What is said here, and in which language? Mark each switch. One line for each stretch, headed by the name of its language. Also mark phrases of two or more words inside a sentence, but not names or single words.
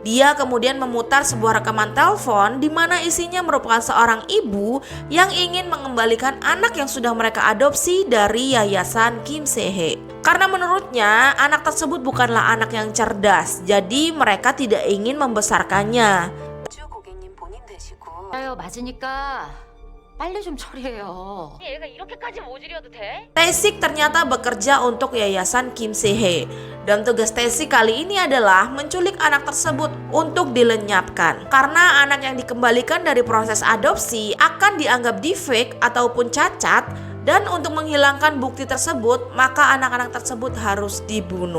Indonesian: Dia kemudian memutar sebuah rekaman telepon di mana isinya merupakan seorang ibu yang ingin mengembalikan anak yang sudah mereka adopsi dari yayasan Kim Se-hee. Karena menurutnya anak tersebut bukanlah anak yang cerdas, jadi mereka tidak ingin membesarkannya.
Korean: 아유, 맞으니까 빨리 좀 처리해요. 얘가 이렇게까지 모질이어도 돼?
Indonesian: Tae-sik ternyata bekerja untuk yayasan Kim Se-hee. Dan tugas Tae-sik kali ini adalah menculik anak tersebut untuk dilenyapkan. Karena anak yang dikembalikan dari proses adopsi akan dianggap defect ataupun cacat. Dan untuk menghilangkan bukti tersebut, maka anak-anak tersebut harus dibunuh.